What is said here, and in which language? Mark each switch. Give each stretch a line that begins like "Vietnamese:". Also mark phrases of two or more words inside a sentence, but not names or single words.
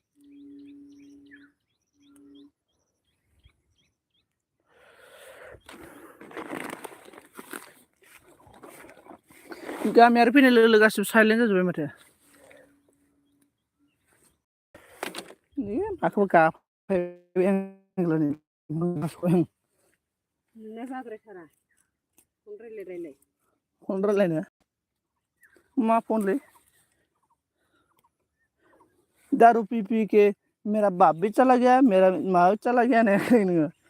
Bodo: फैनाय लोगो लोगो गासिबो साइलेन्ट जाजोब्बाय माथो माखौबा गाफायबाय आं नोंना जाद्रायथारा फन रायलाय फन रायलायनो मा फनलै
Hindi: दारू पी के मेरा बाप भी चला गया
Bodo: मेरा माँ भी चला गया होनाखै नोङो